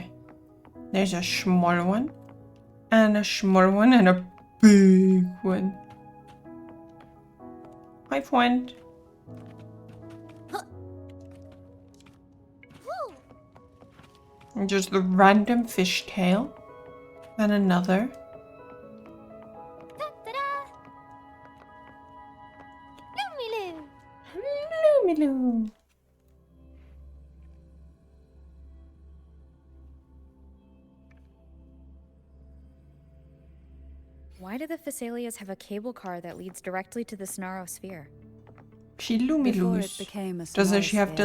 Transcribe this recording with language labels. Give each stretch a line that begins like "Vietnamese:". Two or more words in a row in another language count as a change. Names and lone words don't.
English: There's a small one, and a small one, and a big one. Hi, friend. And just the random fishtail. And another. Da-da-da! Loo-me-loo! Loo-me-loo. Why do the Thessalias have a cable car that leads directly to the Sonaro Sphere? She Before it loo-me-loos. became a Doesn't she have